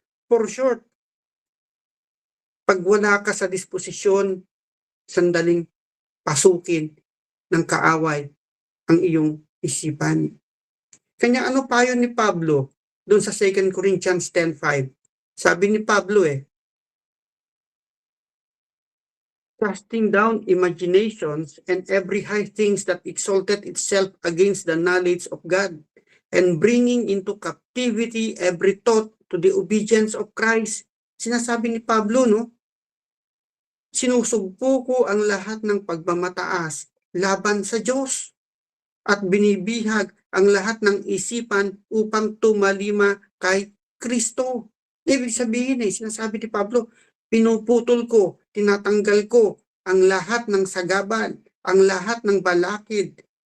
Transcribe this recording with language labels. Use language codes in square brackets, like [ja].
[tl] For short, pag wala ka sa disposisyon, sandaling pasukin ng kaaway ang iyong isipan. Kanya ano payo ni Pablo doon sa 2 Corinthians 10:5? Sabi ni Pablo [en] casting down imaginations and every high things that exalted itself against the knowledge of God, and bringing into captivity every thought to the obedience of Christ. [tl] Sinasabi ni Pablo, sinusugpo ko ang lahat ng pagmamataas laban sa Diyos at binibihag ang lahat ng isipan upang tumalima kay Kristo. Ibig sabihin sinasabi ni Pablo, pinuputol ko, tinatanggal ko ang lahat ng sagabal, ang lahat ng balakid.